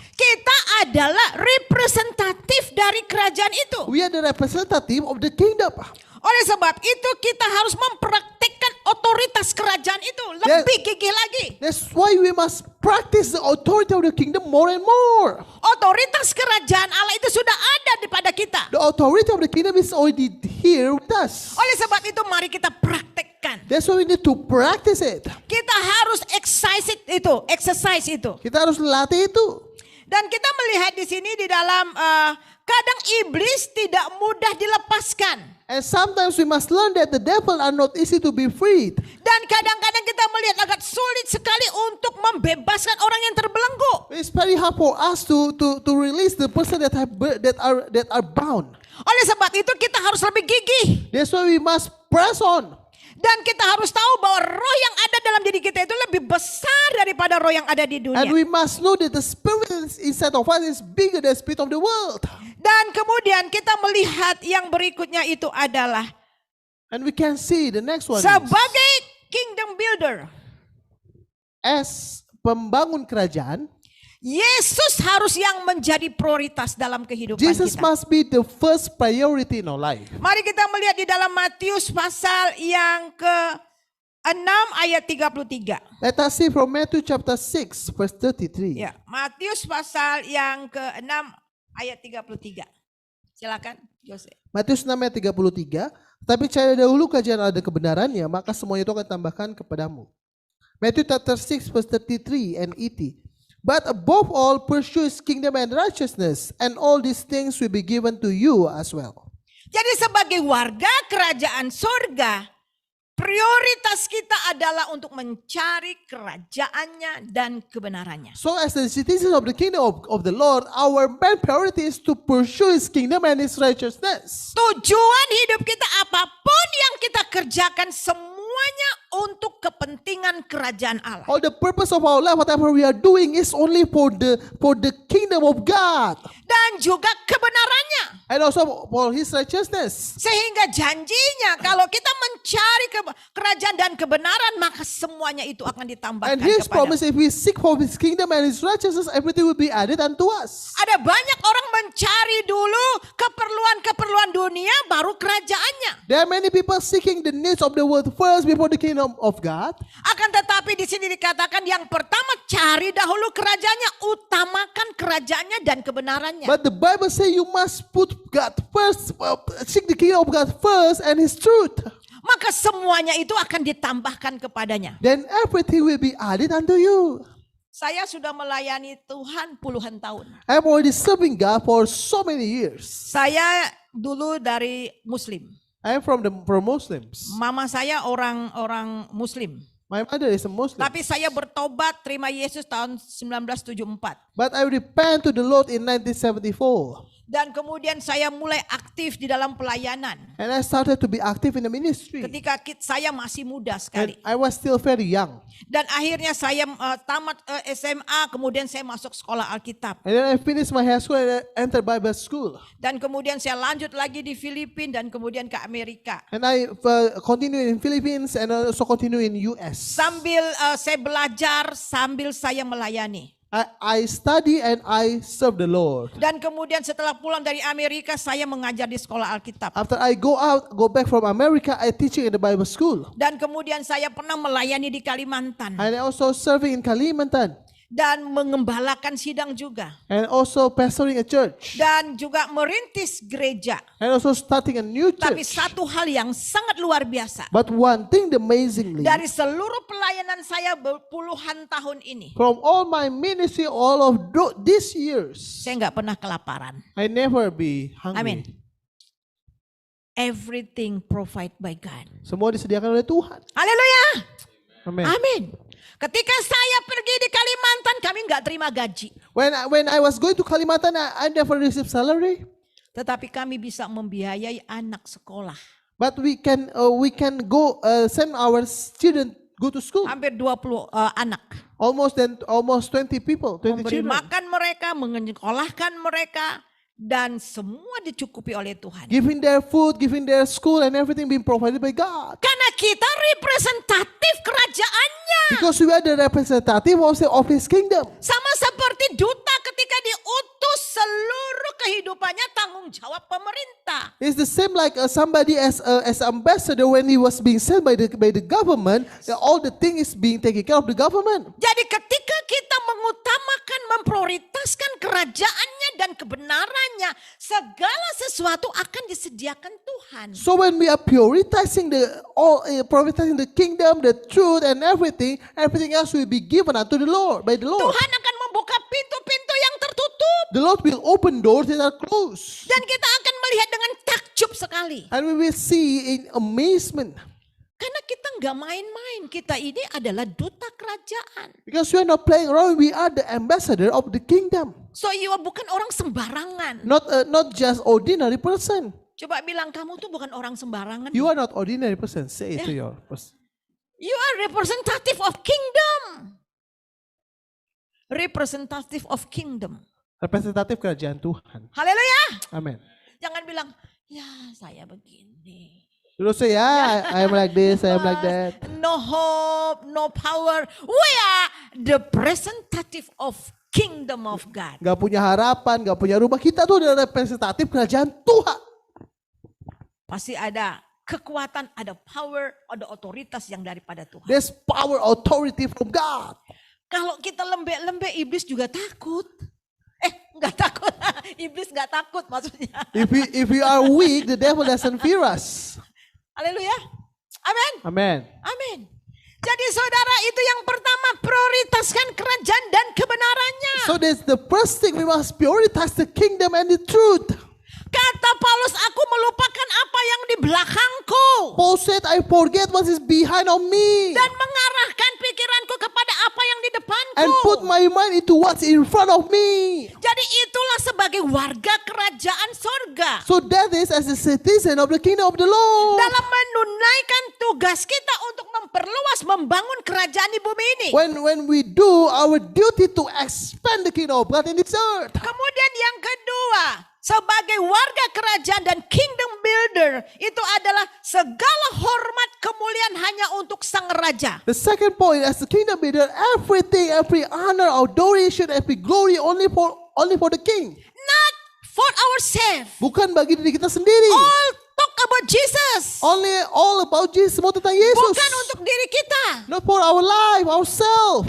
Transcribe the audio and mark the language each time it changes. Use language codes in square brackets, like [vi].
[id] Kita adalah representatif dari kerajaan itu. [en] We are the representative of the kingdom. [id] Oleh sebab itu kita harus mempraktikkan otoritas kerajaan itu lebih gigih lagi. [en] That's why we must practice the authority of the kingdom more and more. [id] Otoritas kerajaan Allah itu sudah ada pada kita. [en] The authority of the kingdom is already here with us. [id] Oleh sebab itu mari kita praktekkan. [en] That's why we need to practice it. [id] Kita harus exercise itu. Kita harus latih itu. Dan kita melihat di sini di dalam kadang iblis tidak mudah dilepaskan. [en] And sometimes we must learn that the devil are not easy to be freed. [id] Dan kadang-kadang kita melihat agak sulit sekali untuk membebaskan orang yang terbelenggu. [en] It's very hard for us to release the person that are bound. [id] Oleh sebab itu kita harus lebih gigih. [en] That's why we must press on. [id] Dan kita harus tahu bahwa roh yang ada dalam diri kita itu lebih besar daripada roh yang ada di dunia. [en] And we must know that the spirit inside of us is bigger than the spirit of the world. [id] Dan kemudian kita melihat yang berikutnya itu adalah [en] And we can see the next one is, sebagai kingdom builder, [id] as pembangun kerajaan, Yesus harus yang menjadi prioritas dalam kehidupan [en] Jesus [id] kita. [en] must be the first priority in our life. [id] Mari kita melihat di dalam Matius pasal yang ke-6 ayat 33. [en] Let us see from Matthew chapter 6 verse 33. [id] Ya, Matius pasal yang ke-6 ayat 33. Silakan, Jose. Matius 6 ayat 33. Tapi cari dahulu kerajaan ada kebenarannya, maka semuanya itu akan tambahkan kepadamu. [en] Matthew chapter 6 verse 33 and 80. But above all, pursue his kingdom and righteousness, and all these things will be given to you as well. [id] Jadi sebagai warga kerajaan surga, prioritas kita adalah untuk mencari kerajaannya dan kebenarannya. [en] So as the citizens of the kingdom of the Lord, our main priority is to pursue his kingdom and his righteousness. [id] Tujuan hidup kita apapun yang kita kerjakan semuanya untuk kepentingan kerajaan Allah. [en] All the purpose of our life, whatever we are doing, is only for the kingdom of God. [id] Dan juga kebenarannya. [en] And also for his righteousness. [id] Sehingga janjinya kalau kita mencari kerajaan dan kebenaran, maka semuanya itu akan ditambahkan [en] And his [id] kepada. [en] promise, if we seek for his kingdom and his righteousness, everything will be added unto us. [id] Ada banyak orang mencari dulu keperluan-keperluan dunia baru kerajaannya. kebenarannya. [en] There are many people seeking the needs of the world first before the kingdom of God. [id] Akan tetapi di sini dikatakan yang pertama cari dahulu kerajaannya, utamakan kerajaannya dan kebenarannya. [en] But the Bible says you must put God first, seek the kingdom of God first and His truth. [id] Maka semuanya itu akan ditambahkan kepadanya. [en] Then everything will be added unto you. [id] Saya sudah melayani Tuhan puluhan tahun. [en] I'm already serving God for so many years. [id] Saya dulu dari Muslim. [en] I'm from Muslims. [id] Mama saya orang Muslim. [en] My mother is a Muslim. [id] Tapi saya bertobat terima Yesus tahun 1974. [en] But I repent to the Lord in 1974. [id] Dan kemudian saya mulai aktif di dalam pelayanan. [en] And I started to be active in the ministry. [id] Ketika saya masih muda [en] And [id] sekali. [en] I was still very young. [id] Dan akhirnya saya tamat SMA, kemudian saya masuk sekolah Alkitab. [en] And then I finished my high school and I entered Bible school. [id] Dan kemudian saya lanjut lagi di Filipina dan kemudian ke Amerika. [en] And I continue in Philippines and also continue in US. [id] Sambil saya belajar, sambil saya melayani. [en] I study and I serve the Lord. [id] Dan kemudian setelah pulang dari Amerika, saya mengajar di sekolah Alkitab. [en] After I go back from America, I teaching in the Bible school. [id] Dan kemudian saya pernah melayani di Kalimantan. [en] And I also serving in Kalimantan. [id] Dan mengembalakan sidang juga. [en] And also pastoring a church. [id] Dan juga merintis gereja. [en] And also starting a new [id] Tapi [en] church. [id] satu hal yang sangat luar biasa. [en] But one thing amazingly, [id] Dari seluruh pelayanan saya puluhan tahun ini, [en] from all my ministry, all of these years, [id] saya nggak pernah kelaparan. [en] I never be hungry. [id] Amin. [en] Everything provided by God. [id] Semua disediakan oleh Tuhan. Haleluya. [en] Amen. [id] Amin. Ketika saya pergi di Kalimantan, kami nggak terima gaji. [en] When I was going to Kalimantan, I never received salary. [id] Tetapi kami bisa membiayai anak sekolah. [en] But we can go send our children go to school. [id] Hampir 20 anak. [en] Almost 20 people, 20 [id] Memberi [en] children. [id] makan mereka, menyekolahkan mereka. Dan semua dicukupi oleh Tuhan. [en] Giving their food, giving their school and everything being provided by God. [id] Karena kita representatif kerajaannya. [en] Because we are the representative of His kingdom. [id] Sama seperti duta ketika diutus seluruh kehidupannya tanggung jawab pemerintah. [en] It's the same like somebody as ambassador when he was being sent by the government. All the thing is being taken care of the government. [id] Jadi ketika kita mengutamakan, memprioritaskan kerajaannya dan kebenarannya, segala sesuatu akan disediakan Tuhan. [en] So when we are prioritizing the kingdom, the truth and everything else will be given unto the Lord by the Lord. [id] Tuhan akan membuka pintu-pintu yang tertutup. [en] The Lord will open doors that are closed. [id] Dan kita akan melihat dengan takjub sekali. [en] And we will see in amazement. [id] Karena kita nggak main-main. Kita ini adalah duta kerajaan. [en] Because we are not playing around, we are the ambassador of the kingdom. So you [id] bukan orang sembarangan. [en] Not just ordinary person. [id] Coba bilang kamu tuh bukan orang sembarangan. [en] You are not ordinary person. Say it to your person. You are representative of kingdom. Representative of kingdom. [id] Representatif kerajaan Tuhan. Haleluya. [en] Amen. [id] Jangan bilang, ya saya begini. Terus saya, [en] I am like this, I am like that. No hope, no power. We are the representative of kingdom of God. [id] Gak punya harapan, gak punya rumah. Kita tuh adalah representatif kerajaan Tuhan. Pasti ada kekuatan, ada power, ada otoritas yang daripada Tuhan. [en] There's power, authority from God. [id] Kalau kita lembek-lembek, iblis juga takut. Nggak takut. Iblis nggak takut maksudnya. [en] If we are weak, the devil doesn't fear us. [id] Haleluya. Amin. [en] Amen. [id] Amin. Jadi saudara, itu yang pertama, prioritaskan kerajaan dan kebenarannya. [en] So that's the first thing, we must prioritize the kingdom and the truth. [id] Kata Paulus, aku melupakan apa yang di belakangku. [en] Paul said, I forget what is behind of me. [id] Dan mengarahkan pikiranku kepada apa yang di depanku. [en] And put my mind into what's in front of me. [id] Jadi itulah sebagai warga kerajaan sorga. [en] So that is as a citizen of the kingdom of the Lord. [id] Dalam menunaikan tugas kita untuk memperluas, membangun kerajaan di bumi ini. [en] When we do our duty to expand the kingdom of God in this earth. [id] Kemudian yang kedua, sebagai warga kerajaan dan [en] kingdom builder, [id] itu adalah segala hormat kemuliaan hanya untuk sang raja. [en] The second point, as the kingdom builder, everything, every honor, adoration, every glory only for the king. Not for ourselves. [id] Bukan bagi diri kita sendiri. [en] All talk about Jesus. Only all about Jesus, [id] semua tentang Yesus. Bukan untuk diri kita. [en] Not for our life, ourselves.